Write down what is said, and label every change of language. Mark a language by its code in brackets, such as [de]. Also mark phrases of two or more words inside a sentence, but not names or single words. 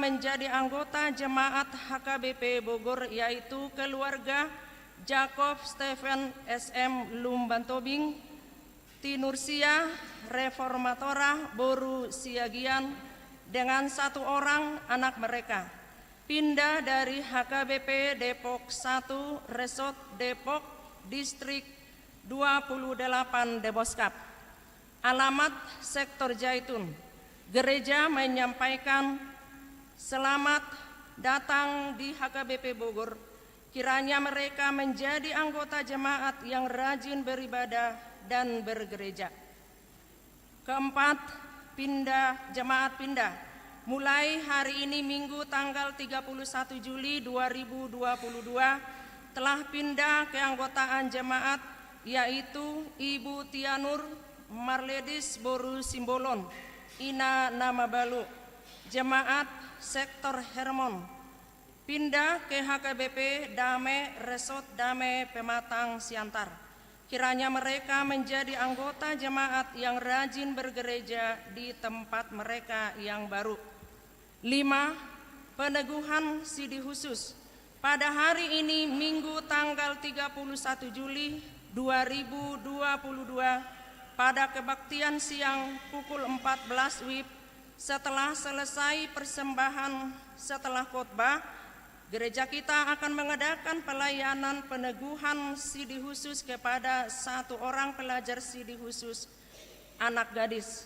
[id] menjadi anggota jemaat HKBP Bogor, yaitu keluarga Jacob Stephen SM Lumbantobing, Tinursia Reformatora Boru Siagian dengan 1 orang anak mereka, pindah dari HKBP Depok 1 Resort Depok Distrik 28 Deboskap, alamat sektor Jaitun. Gereja menyampaikan selamat datang di HKBP Bogor. Kiranya mereka menjadi anggota jemaat yang rajin beribadah dan bergereja. 4. Jemaat pindah. Mulai hari ini Minggu tanggal 31 Juli 2022 telah pindah keanggotaan jemaat, yaitu Ibu Tianur Marledis Boru Simbolon, Ina Namabalu, jemaat sektor Hermon, pindah ke HKBP Dame Resort Dame Pematang Siantar. Kiranya mereka menjadi anggota jemaat yang rajin bergereja di tempat mereka yang baru. 5. Peneguhan sidi khusus. Pada hari ini Minggu tanggal 31 Juli 2022 pada kebaktian siang pukul 14 WIB, setelah selesai persembahan setelah khotbah, gereja kita akan mengadakan pelayanan peneguhan sidi khusus kepada 1 orang pelajar sidi khusus anak gadis.